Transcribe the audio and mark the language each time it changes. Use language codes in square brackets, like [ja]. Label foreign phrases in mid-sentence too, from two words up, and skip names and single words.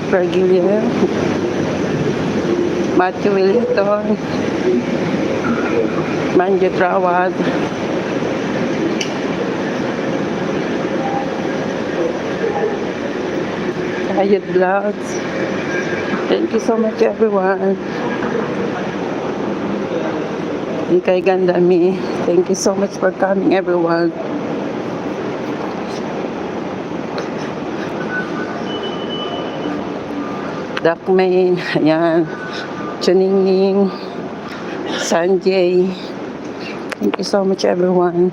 [en] Virgilia, Matthew Willington, Manjit Rawad, Ayat Vlogs. Thank you so much everyone. Ikay Gandami, thank you so much for coming everyone. Dakmain, ayan, Chuningning, Sanjay, thank you so much everyone.